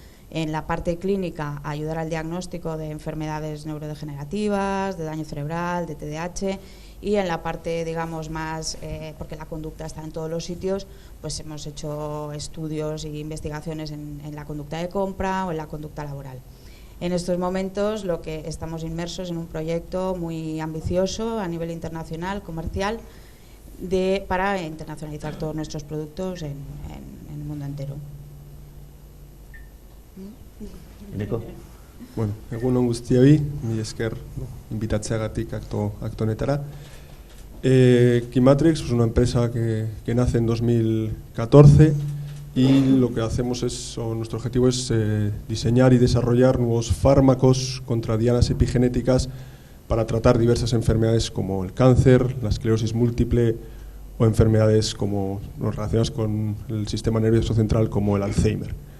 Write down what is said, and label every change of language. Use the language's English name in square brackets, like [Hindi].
[Spanish] en la parte clínica, a ayudar al diagnóstico de enfermedades neurodegenerativas, de daño cerebral, de TDAH, y en la parte, digamos, más, porque la conducta está en todos los sitios, pues hemos hecho estudios e investigaciones en la conducta de compra o en la conducta laboral. En estos momentos lo que estamos inmersos en un proyecto muy ambicioso a nivel internacional, comercial, para internacionalizar todos nuestros productos en el mundo entero. Eneko. [Basque] Bueno, egun on guztioi, mila esker invitatzeagatik akto honetara. [Spanish] Keymatrix es una empresa que nace en 2014 y lo que hacemos nuestro objetivo es diseñar y desarrollar nuevos fármacos contra dianas epigenéticas para tratar diversas enfermedades como el cáncer, la esclerosis múltiple o enfermedades como relacionadas con el sistema nervioso central como el Alzheimer.